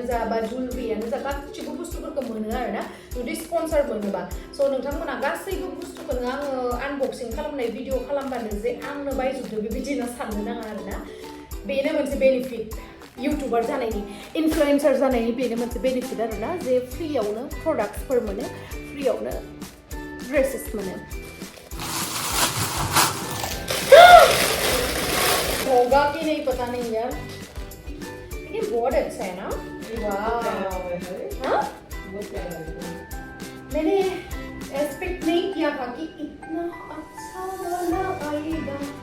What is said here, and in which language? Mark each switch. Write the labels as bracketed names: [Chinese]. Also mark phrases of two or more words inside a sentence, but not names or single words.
[Bodo] जा बा जुवेलारियानो जा गासैबो बुस्थुफोरखौ मोनो आरोना जुदि स्पन्सर मोनोबा स' नोंथांमोना गासैबो बुस्थुखौनो आङो आनबक्सिं खालामनाय भिडिअ खालामबानो जे आंनो बायजोबदो बेबायदिनो साननो नाङा आरोना बेनो मोनसे बेनिफिट इउटुबार जानायनि इनफ्लुएन्सार जानायनि बेनो मोनसे बेनिफिट आरोना जे फ्रियावनो प्रडाक्ट्सफोर मोनो फ्रियावनो ड्रेसेस मोनो [Hindi] होगा कि नहीं पता नहीं यार लेकिन बहुत अच्छा है ना वाह हाँ मैंने एक्सपेक्ट नहीं किया था कि इतना अच्छा वाला आएगा